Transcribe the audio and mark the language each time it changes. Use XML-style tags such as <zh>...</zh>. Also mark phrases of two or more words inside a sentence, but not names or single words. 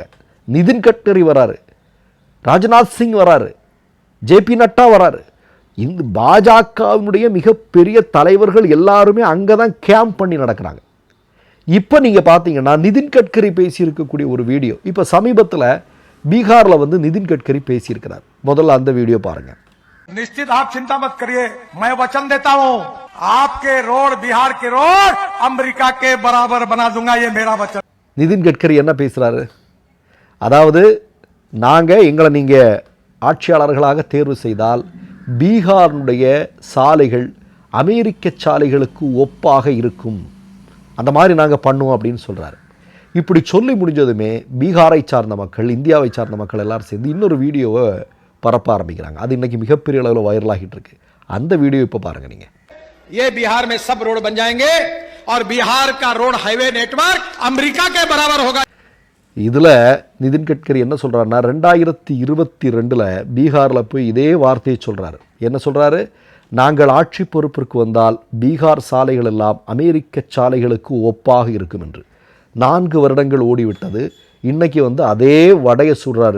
<ta>நிதின் கட்கரி வராரு, ராஜ்நாத் சிங் வராரு, ஜேபி நட்டா வராரு. இந்த பாஜகவினுடைய மிகப்பெரிய தலைவர்கள் எல்லாருமே அங்கே தான் கேம்ப் பண்ணி நடக்கிறாங்க. இப்போ நீங்கள் பார்த்தீங்கன்னா நிதின் கட்கரி பேசியிருக்கக்கூடிய ஒரு வீடியோ இப்போ சமீபத்தில் பீகாரில் நிதின் கட்கரி பேசியிருக்கிறார். முதல்ல அந்த வீடியோ பாருங்கள்.</ta> <hi>निश्चित आप चिंता मत करिए, मैं वचन देता हूं, आपके रोड, बिहार के रोड अमेरिका के बराबर बना दूंगा, ये मेरा वचन.</hi> <ta>நிதின் கட்கரி என்ன பேசுறாரு? அதாவது எங்களை நீங்க ஆட்சியாளர்களாக தேர்வு செய்தால் பீகாருடைய சாலைகள் அமெரிக்க சாலைகளுக்கு ஒப்பாக இருக்கும், அந்த மாதிரி நாங்கள் பண்ணுவோம் அப்படின்னு சொல்றாரு. இப்படி சொல்லி முடிஞ்சதுமே பீகாரை சார்ந்த மக்கள், இந்தியாவை சார்ந்த மக்கள் எல்லாரும் சேர்ந்து இன்னொரு வீடியோவை பரப்ப ஆரம்பிக்கிறாங்க. அது இன்னைக்கு மிகப்பெரிய அளவில் வைரல் ஆகிட்டு இருக்கு. அந்த வீடியோ இப்போ பாருங்க. நீங்க</ta> <hi>ये बिहार में सब रोड बन जाएंगे और बिहार का रोड हाईवे नेटवर्क अमेरिका के बराबर होगा.</hi> <ta>இதுல நிதின் கட்கரி என்ன சொல்றாருன்னா, 2022 பீகாரில் போய் இதே வார்த்தையை சொல்றாரு. என்ன சொல்றாரு? நாங்கள் ஆட்சி பொறுப்பிற்கு வந்தால் பீகார் சாலைகள் எல்லாம் அமெரிக்க சாலைகளுக்கு ஒப்பாக இருக்கும் என்று. 4 வருடங்கள் ஓடிவிட்டது. இன்றைக்கி அதே வடையை சுடுறாரு.</ta>